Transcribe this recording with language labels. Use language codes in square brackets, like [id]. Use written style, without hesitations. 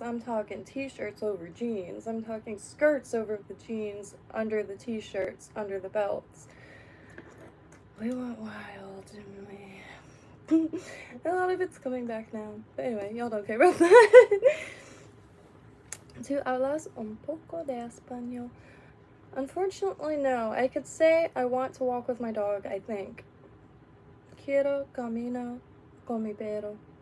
[en] I'm talking t-shirts over jeans. I'm talking skirts over the jeans, under the t-shirts, under the belts. We went wild, didn't we? A lot of it's coming back now. But anyway, y'all don't care about that. [es] ¿Tú hablas un poco de español? [en] Unfortunately, no. I could say I want to walk with my dog, I think. [es] Quiero camino con mi perro.